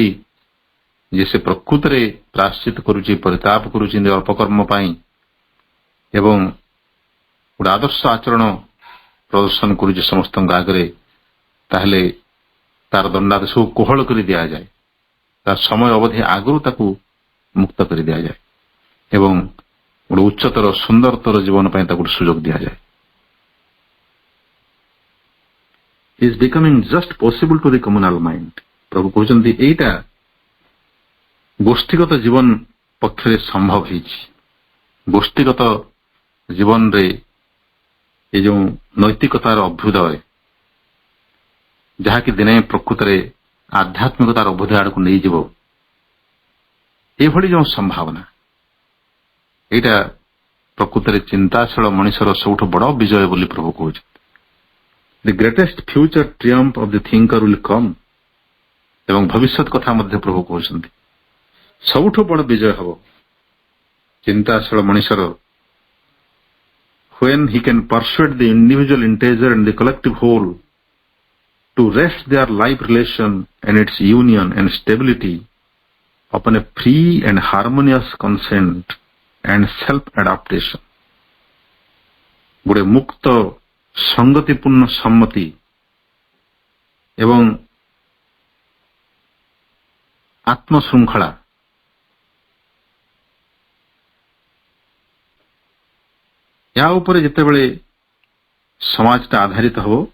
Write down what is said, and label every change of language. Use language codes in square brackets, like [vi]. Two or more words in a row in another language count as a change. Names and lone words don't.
[or] ଯେ ସେ ପ୍ରକୃତରେ ପ୍ରାୟଶ୍ଚିତ କରୁଛି, ପରିତାପ କରୁଛି ନିଜ ଅପକର୍ମ ପାଇଁ ଏବଂ ଗୋଟେ ଆଦର୍ଶ ଆଚରଣ ପ୍ରଦର୍ଶନ କରୁଛି ସମସ୍ତଙ୍କ ଆଗରେ, ତାହେଲେ ତାର ଦଣ୍ଡାଦେଶକୁ କୋହଳ କରି ଦିଆଯାଏ, ତାର ସମୟ ଅବଧି ଆଗରୁ ତାକୁ ମୁକ୍ତ କରି ଦିଆଯାଏ ଏବଂ ଗୋଟେ ଉଚ୍ଚତର ସୁନ୍ଦରତର ଜୀବନ ପାଇଁ ତାକୁ ଗୋଟେ ସୁଯୋଗ ଦିଆଯାଏ। [en] is becoming just possible to the communal mind। [or] ପ୍ରଭୁ କହୁଛନ୍ତି ଏଇଟା ଗୋଷ୍ଠୀଗତ ଜୀବନ ପକ୍ଷରେ ସମ୍ଭବ ହେଇଛି। ଗୋଷ୍ଠୀଗତ ଜୀବନରେ ଏ ଯେଉଁ ନୈତିକତାର ଅଭ୍ୟୁଦୟ, ଯାହାକି ଦିନେ ପ୍ରକୃତରେ ଆଧ୍ୟାତ୍ମିକତାର ଅଭ୍ୟୁଦୟ ଆଡ଼କୁ ନେଇଯିବ, ଏଭଳି ଯେଉଁ ସମ୍ଭାବନା, ଏଇଟା ପ୍ରକୃତରେ ଚିନ୍ତାଶୀଳ ମଣିଷର ସବୁଠୁ ବଡ଼ ବିଜୟ ବୋଲି ପ୍ରଭୁ କହୁଛନ୍ତି। [en] The greatest future triumph of the thinker will come। [or] ଏବଂ ଭବିଷ୍ୟତ କଥା ମଧ୍ୟ ପ୍ରଭୁ କହୁଛନ୍ତି ସବୁଠୁ ବଡ଼ ବିଜୟ ହେବ ଚିନ୍ତାଶୀଳ ମଣିଷର, [en] when he can persuade the individual integer and the collective whole to rest their life relation and its union and stability upon a free and harmonious consent and self-adaptation। [or] ଗୋଟେ ମୁକ୍ତ ସଂଗତିପୂର୍ଣ୍ଣ ସମ୍ମତି ଏବଂ ଆତ୍ମଶୃଙ୍ଖଳା, ଏହା ଉପରେ ଯେତେବେଳେ ସମାଜଟା ଆଧାରିତ ହେବ,